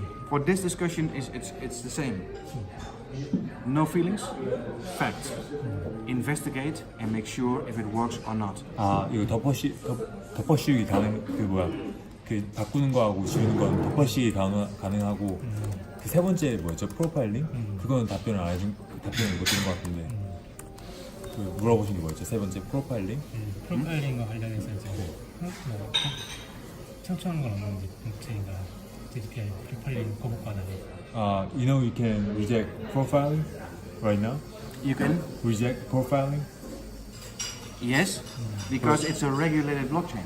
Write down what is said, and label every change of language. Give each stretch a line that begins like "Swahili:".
English: For this discussion, it's the same. No feelings, facts. Investigate and make sure if it works or not.
Korean: 아 이거 덮어씌우기 가능 그 바꾸는 거하고 지우는 건 덮어씌우기 가능하고 그 세 번째 뭐였죠? 프로파일링? 그거는 답변을 못 드린 것 같은데 그 물어보신 게 뭐였죠? 세 번째 프로파일링? 프로파일링과 관련해서 이제 뭐 청취하는 건 없는지 블록체인과 GDPR 프로파일링 거부권하는.
English: You know you can reject profiling right now. You can? Reject profiling? Yes, because it's a regulated blockchain.